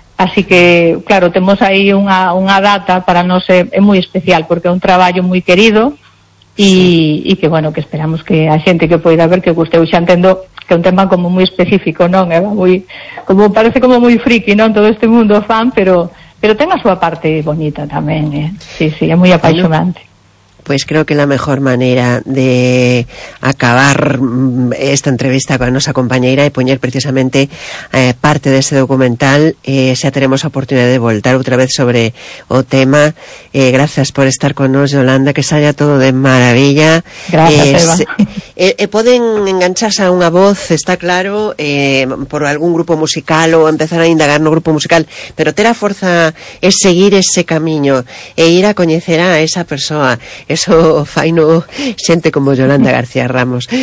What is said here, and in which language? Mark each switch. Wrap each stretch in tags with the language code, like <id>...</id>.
<gl>Así que, claro, temos aí unha data, para nós é moi especial, porque é un traballo moi querido e que, bueno, que esperamos que a xente que poida ver, que guste. Eu xa entendo que é un tema como moi específico, non? Como parece como moi friki, non? Todo este mundo fan, pero pero ten a súa parte bonita tamén, Sí, sí, é moi apaixonante.</gl> <es>Pues creo que la mejor manera de acabar esta entrevista con nuestra compañera y poner precisamente parte de ese documental, si tenemos oportunidad de voltar otra vez sobre o tema. Gracias por estar con nos, Yolanda, que salga todo de maravilla. Gracias, Eva. Pueden engancharse</es> <gl>a unha voz, está claro, por algún grupo musical o empezar a indagar no grupo musical, pero ter a forza es seguir ese camiño e ir a coñecer a esa persoa. Eso faino xente como Yolanda García Ramos.</gl>